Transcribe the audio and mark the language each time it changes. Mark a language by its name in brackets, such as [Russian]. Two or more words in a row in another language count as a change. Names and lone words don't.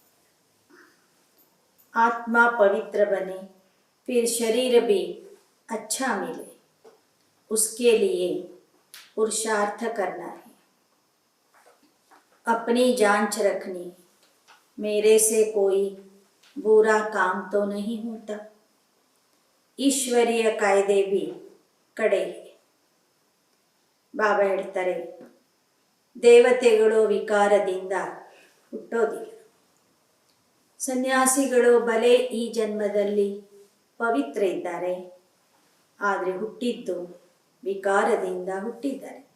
[Hindi] आत्मा पवित्र बने फिर शरीर भी अच्छा मिले, उसके लिए पुरुषार्थ करना है. अपनी जांच रखनी, मेरे से कोई बुरा काम तो नहीं होता. ईश्वरीय कायदे भी कड़े है. [Kannada] ಬಾಬಾ ಹೇಳ್ತಾರೆ, ದೇವತೆಗಳು ವಿಕಾರದಿಂದ ಹುಟ್ಟೋದಿಲ್ಲ. ಸನ್ಯಾಸಿಗಳು ಬಲೆ ಈ ಜನ್ಮದಲ್ಲಿ ಪವಿತ್ರ ಇದ್ದಾರೆ, ಆದರೆ ಹುಟ್ಟಿದ್ದು ವಿಕಾರದಿಂದ ಹುಟ್ಟಿದ್ದಾರೆ.